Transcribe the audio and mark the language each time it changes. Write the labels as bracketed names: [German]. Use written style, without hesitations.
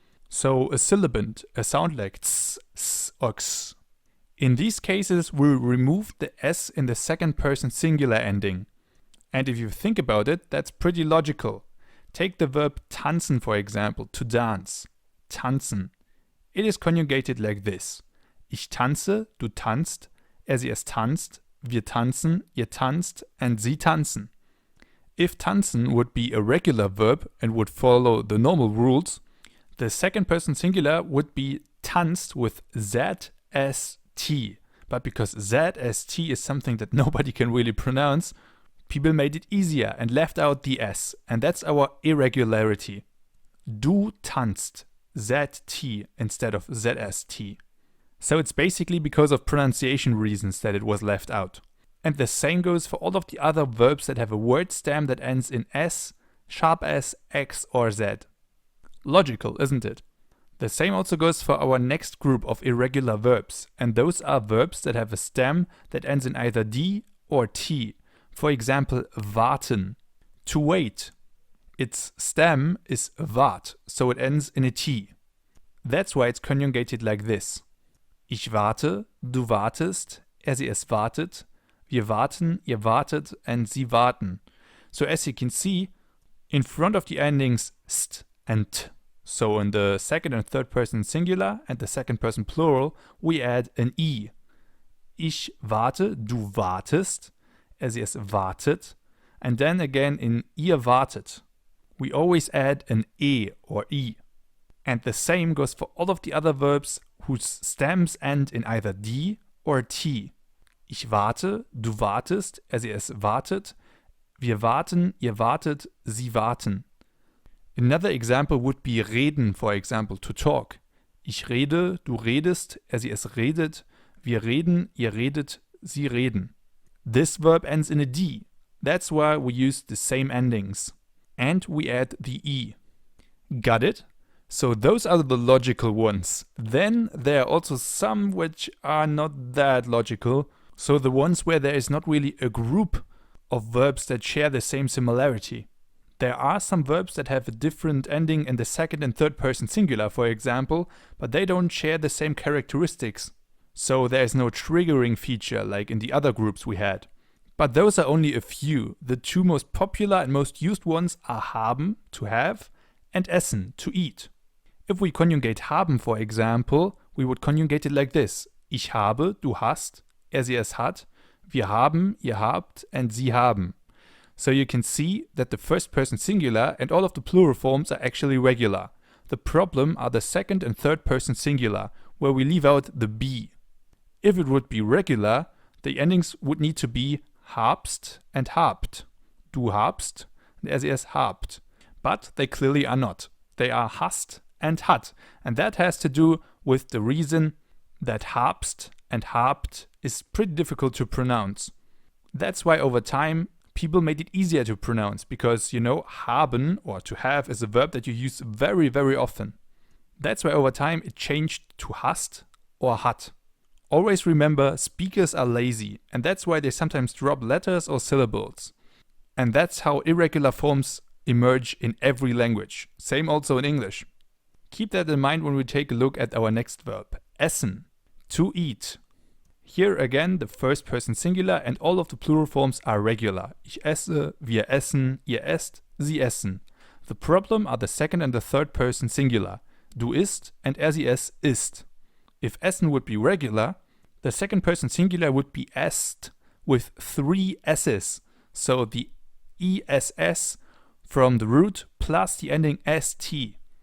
[English] So a sibilant, a sound like ts, s, or x. In these cases, we'll remove the s in the second person singular ending. And if you think about it, that's pretty logical. Take the verb tanzen for example, to dance. Tanzen. It is conjugated like this. [German] Ich tanze, du tanzt, sie es tanzt, wir tanzen, ihr tanzt, and sie tanzen. [English] If tanzen would be a regular verb and would follow the normal rules, the second person singular would be tanzt with ZST. But because ZST is something that nobody can really pronounce, people made it easier and left out the S, and that's our irregularity. Du tanzt. ZT instead of ZST. So it's basically because of pronunciation reasons that it was left out. And the same goes for all of the other verbs that have a word stem that ends in S, sharp S, X or Z. Logical, isn't it? The same also goes for our next group of irregular verbs, and those are verbs that have a stem that ends in either D or T. For example, warten, to wait. Its stem is wart, so it ends in a T. That's why it's conjugated like this. [German] Ich warte, du wartest, sie es wartet, wir warten, ihr wartet, and sie warten. [English] So as you can see, in front of the endings st and t, so in the second and third person singular and the second person plural, we add an I. [German] Ich warte, du wartest, sie es wartet, [English] and then again in [German] ihr wartet, [English] we always add an E or I. And the same goes for all of the other verbs whose stems end in either D or T. [German] Ich warte, du wartest, sie es wartet, wir warten, ihr wartet, sie warten. [English] Another example would be reden, for example, to talk. [German] Ich rede, du redest, sie es redet, wir reden, ihr redet, sie reden. [English] This verb ends in a D. That's why we use the same endings. And we add the E. Got it? So those are the logical ones. Then there are also some which are not that logical. So the ones where there is not really a group of verbs that share the same similarity. There are some verbs that have a different ending in the second and third person singular, for example, but they don't share the same characteristics. So there is no triggering feature like in the other groups we had. But those are only a few. The two most popular and most used ones are haben, to have, and essen, to eat. If we conjugate haben, for example, we would conjugate it like this. [German] Ich habe, du hast, sie es hat, wir haben, ihr habt, and sie haben. [English] So you can see that the first person singular and all of the plural forms are actually regular. The problem are the second and third person singular, where we leave out the B. If it would be regular, the endings would need to be habst and habt. [German] Du habst, [English] and [German] sie es habt. [English] But they clearly are not. They are hast and hat. And that has to do with the reason that habst and habt is pretty difficult to pronounce. That's why over time people made it easier to pronounce, because you know, haben or to have is a verb that you use very, very often. That's why over time it changed to hast or hat. Always remember, speakers are lazy, and that's why they sometimes drop letters or syllables. And that's how irregular forms emerge in every language. Same also in English. Keep that in mind when we take a look at our next verb, essen, to eat. Here again, the first person singular and all of the plural forms are regular. [German] Ich esse, wir essen, ihr esst, sie essen. [English] The problem are the second and the third person singular. [German] Du isst [English] and [German] sie es isst. [English] If essen would be regular, the second person singular would be esst with 3 s's. So the ess from the root plus the ending st.